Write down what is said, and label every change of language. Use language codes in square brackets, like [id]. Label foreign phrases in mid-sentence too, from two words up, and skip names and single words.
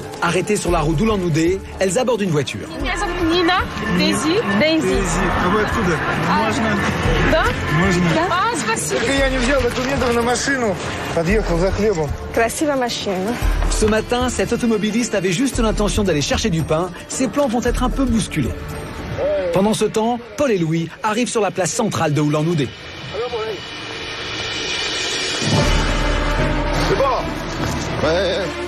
[fr] Arrêtées sur la route d'Oulan-Oudé, elles abordent une voiture. Nina, Daisy. [ru] А вы откуда? Можно? Да? Можно. А, спасибо. Так я не взял документов на машину. Подъехал за хлебом. Красивая машина. [fr] Ce matin, cet automobiliste avait juste l'intention d'aller chercher du pain. Ses plans vont être un peu bousculés. Pendant ce temps, Paul et Louis arrivent sur la place centrale de Oulan-Oudé. C'est bon. Ouais.